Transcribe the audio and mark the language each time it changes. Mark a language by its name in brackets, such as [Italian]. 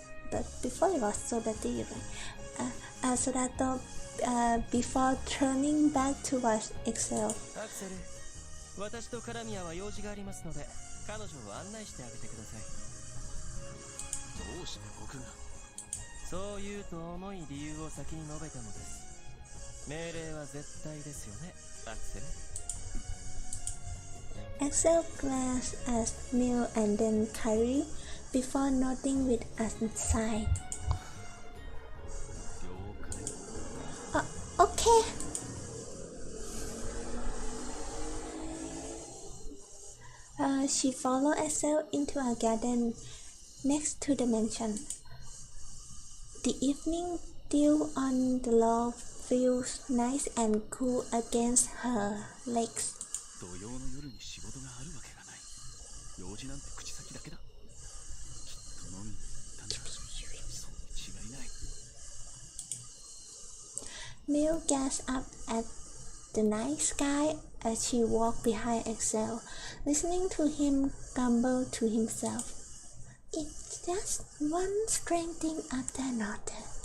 [English] But before it was Sodati, right? Sodato before turning back towards Excel. [Japanese] アクセル、私とカラミアは用事がありますので、彼女を案内してあげてください。どうして僕が？そう言うと重い理由を先に述べたのです。命令は絶対ですよね、アクセル。 [English] Excel glanced at Mill and then Carrie before nodding with a sigh. [Japanese] 了解。 [English] Okay. She followed Excel into a garden next to the mansion. The evening dew on the lawn feels nice and cool against her legs. [Japanese] 土曜の夜に仕事があるわけがない。用事なんて口先だけだ。きっと飲みに行ったんだ。そうに違いない。 [English] Mill gazed up at the night sky as she walked behind Excel, listening to him grumble to himself. It's just one strange thing after another.